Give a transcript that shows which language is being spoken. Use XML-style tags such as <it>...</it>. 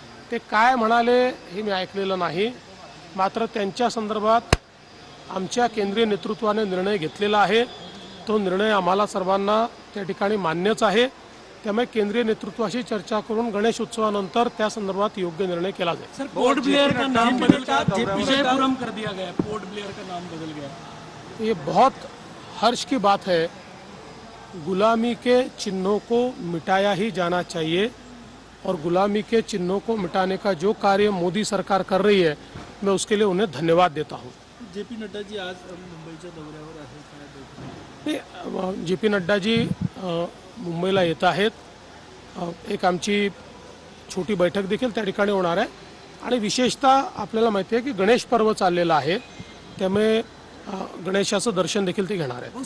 <mr>ते काय म्हणाले हे मी ऐकलेलं नाही, मात्र त्यांच्या संदर्भात आमच्या केंद्रीय नेतृत्वाने निर्णय घेतलेला आहे। तो निर्णय आम्हाला सर्वांना त्या ठिकाणी मान्यच आहे। त्यामुळे केंद्रीय नेतृत्वाशी चर्चा करून गणेश उत्सवानंतर त्या संदर्भात योग्य निर्णय केला जाईल।</mr> <hi>सर, पोर्ट ब्लेयर का नाम विजयपुरम कर दिया गया, पोर्ट ब्लेयर का नाम बदल गया। ये बहुत हर्ष की बात है गुलामी के चिन्हों को मिटाया ही जाना चाहिए और गुलामी के चिन्हों को मिटाने का जो कार्य मोदी सरकार कर रही है मैं उसके लिए उन्हें धन्यवाद देता हूँ।</hi> <mr>जे.पी. नड्डाजी आज मुंबईच्या दौऱ्यावर आहेत, काय बैठक? जे पी नड्डाजी मुंबईला येत आहेत। एक आमची छोटी बैठक देखील त्या ठिकाणी होणार आहे आणि विशेषतः आपल्याला माहिती आहे की गणेश पर्व चाललेला आहे, त्यामुळे गणेशाचं दर्शन देखील ते घेणार आहेत।</mr>